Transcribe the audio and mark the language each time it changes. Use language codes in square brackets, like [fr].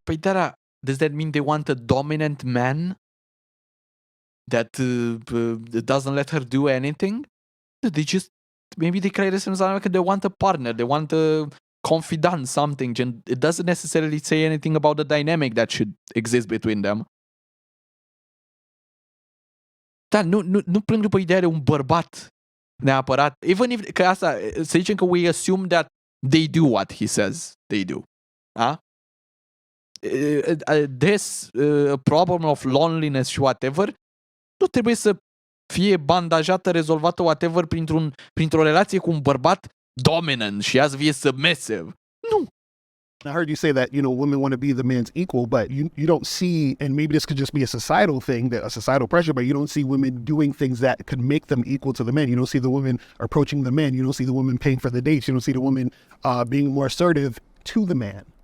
[ro] Păi, [en] Dara, does that mean they want a dominant man that doesn't let her do anything? Maybe they create this because they want a partner, they want a confidant, something. It doesn't necessarily say anything about the dynamic that should exist between them. [ro] Da, nu plâng după ideea de un bărbat neapărat. [en] Even if, [ro] că asta, să zicem că [en] we assume that they do what he says they do. [ro] Da? [en] This problem of loneliness [ro] și whatever nu trebuie să fie bandajată, rezolvată whatever printr-o relație cu un bărbat dominant și azi fie submissive. Nu. [en] I heard you say that, women want to be the man's equal, but you don't see, and maybe this could just be a societal thing, a societal pressure, but you don't see women doing things that could make them equal to the men. You don't see the women approaching the men. You don't see the women paying for the dates. You don't see the women being more assertive to the man.